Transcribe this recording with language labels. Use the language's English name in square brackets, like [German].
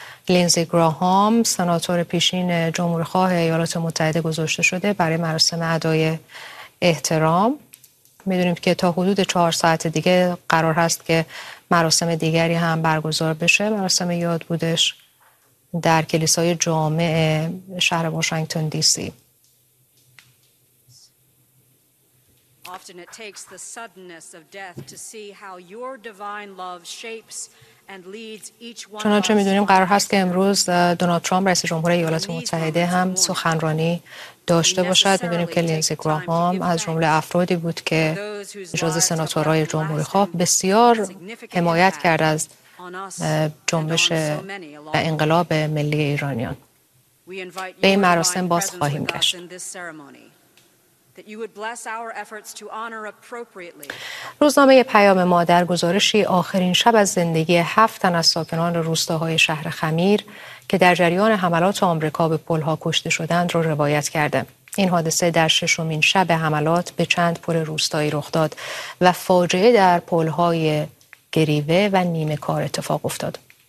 [Persian] لینزی گراهام سناتور پیشین جمهورخواه ایالات متحده گذاشته شده برای مراسم ادای احترام. میدونیم که تا حدود 4 ساعت دیگه قرار هست که مراسم دیگری هم برگزار بشه، مراسم یاد بودش در کلیسای جامع شهر واشنگتن دی سی. [English] Often it takes the suddenness of death to see how your divine love shapes and leads each one. [Persian] چنانچه می‌دونیم قرار هست که امروز دونالد ترامپ رئیس جمهور ایالات متحده هم سخنرانی داشته باشد. می‌دونیم که لینزی گراهام از جمله افرادی بود که جزو سناتورهای جمهوری‌خواه بسیار حمایت کرد از جنبش و انقلاب ملی ایرانیان. به این مراسم باز خواهیم گشت. [English] That you would bless our efforts to honor appropriately. [Persian] روزنامه پیام مادر گزارشی آخرین شب از زندگی 7 تن از ساکنان روستاهای شهر خمیر که در جریان حملات آمریکا به پل‌ها کشته شدند را روایت کرده. این حادثه در ششمین شب حملات به چند پل روستایی رخ داد و فاجعه در پل‌های گریوه و نیمه کار اتفاق افتاد.